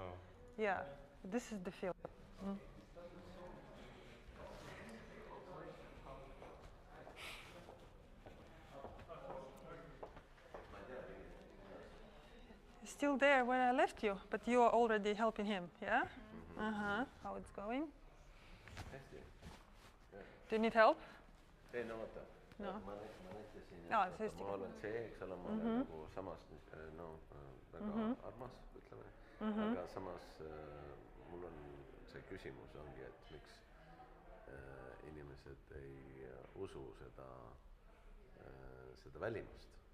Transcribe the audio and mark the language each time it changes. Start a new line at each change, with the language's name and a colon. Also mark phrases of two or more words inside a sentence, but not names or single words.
English: Yeah, this is the feeling. You're still there where I left you, but you are already helping him, yeah? How it's going? Do you need help?
Estonian: Ei no oota. No. Ma näitasin, Aa, et tõesti. ma olen see, eks ole, ma olen nagu samas väga armas, ütleme, aga samas mul on see küsimus ongi, et inimesed ei usu seda välimust,